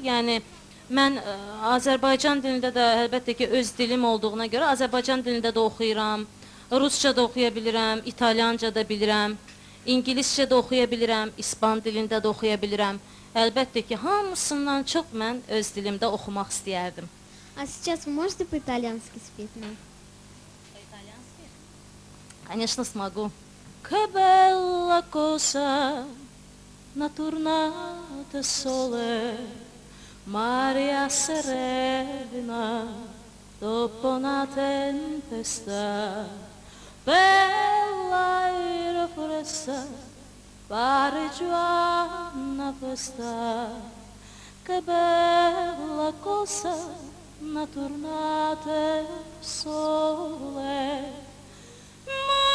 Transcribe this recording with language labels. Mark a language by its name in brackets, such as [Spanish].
[Azerbaijani] Yəni, mən Azərbaycan dilində də əlbəttə ki, öz dilim olduğuna görə Azərbaycan dilində də oxuyuram, Rusça da oxuya bilirəm, İtalyanca da bilirəm, İngiliscə də oxuya bilirəm, İspan dilində də oxuya bilirəm. Əlbəttə ki, hamısından çox mən öz dilimdə oxumaq istəyərdim. [Russian] А сейчас вы можете по-итальянски спеть нам? По-итальянски? Конечно, смогу. [Italian] Che bella cosa, una tornata sole, Maria serena, dopo una tempesta, bella era fresca, pare già una festa, che bella cosa, una tornata sole.